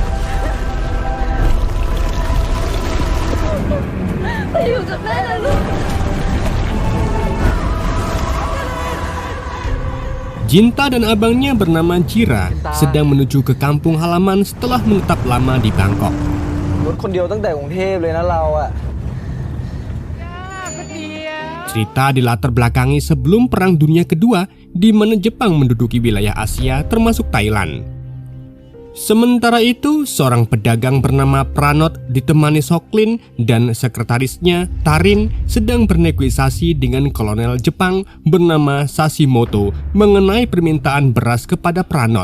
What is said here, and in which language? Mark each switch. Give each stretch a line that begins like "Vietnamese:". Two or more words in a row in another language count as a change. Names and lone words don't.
Indonesian: Jinta dan abangnya bernama Jira sedang menuju ke kampung halaman setelah menetap lama di Bangkok.
Thai: รถคนเดียวตั้งแต่กรุงเทพเลยนะเราอะ
Indonesian: Cerita dilatar belakangi sebelum Perang Dunia Kedua, di mana Jepang menduduki wilayah Asia termasuk Thailand. Sementara itu, seorang pedagang bernama Pranot ditemani Soklin dan sekretarisnya Tarin sedang bernegosiasi dengan kolonel Jepang bernama Sashimoto mengenai permintaan beras kepada Pranot.